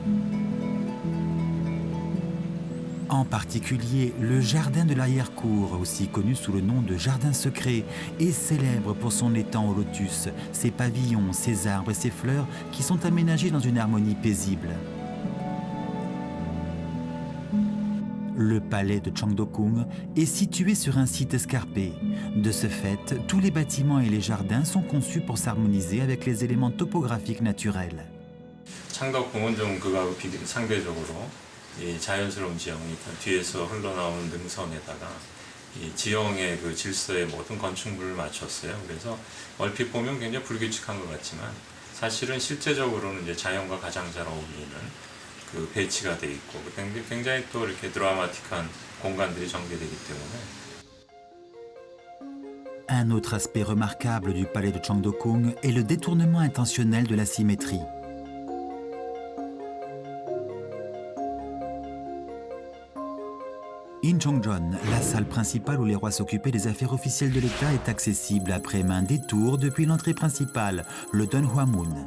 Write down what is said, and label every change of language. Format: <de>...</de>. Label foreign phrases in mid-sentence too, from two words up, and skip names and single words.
<fr>En particulier, le jardin de l'arrière-cour, aussi connu sous le nom de jardin secret, est célèbre pour son étang au lotus, ses pavillons, ses arbres et ses fleurs qui sont aménagés dans une harmonie paisible. Le palais de Cheongdo-kung est situé sur un site escarpé. De ce fait, tous les bâtiments et les jardins sont conçus pour s'harmoniser avec les éléments topographiques naturels.</fr> <ko>창덕궁은 좀 그거하고 상대적으로 이 자연스러운 지형이 뒤에서 흘러나오는 능선에다가 이 지형의 그 질서에 모든 건축물을 맞췄어요. 그래서 얼핏 보면 굉장히 불규칙한 것 같지만 사실은 실제적으로는 이제 자연과 가장 잘 어울리는 그 배치가 돼 있고 굉장히 또 이렇게 드라마틱한 공간들이 전개되기 때문에.</ko> <fr>Un autre aspect remarquable du palais de Cheongdo-kung est le détournement intentionnel de la symétrie. Incheonjeon, la salle principale où les rois s'occupaient des affaires officielles de l'État, est accessible après main détour depuis l'entrée principale, le Donghwamun.</fr>